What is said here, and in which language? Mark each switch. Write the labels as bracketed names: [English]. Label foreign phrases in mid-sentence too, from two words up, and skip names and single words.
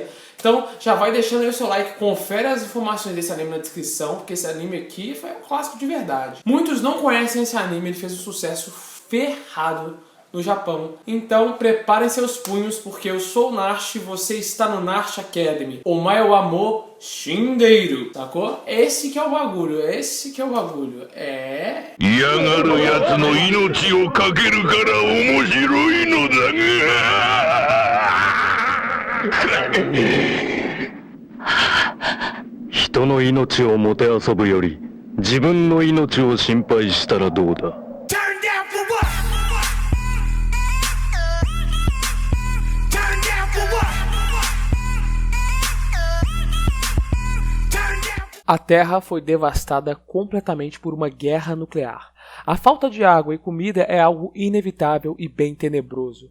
[Portuguese] Então, já vai deixando aí o seu like, confere as informações desse anime na descrição, porque esse anime aqui foi um clássico de verdade. Muitos não conhecem esse anime, ele fez um sucesso ferrado no Japão. Então, preparem seus punhos, porque eu sou o Nash, você está no Nash Academy. [Japanese] お前はもう死んでいる, [Portuguese] sacou? Esse que é o bagulho, esse que é o bagulho. É... [Japanese] 嫌がる奴の命をかけるから面白いのだが人の命をもてあそぶより自分の命を心配したらどうだ。 [Portuguese] A Terra foi devastada completamente por uma guerra nuclear. A falta de água e comida é algo inevitável e bem tenebroso.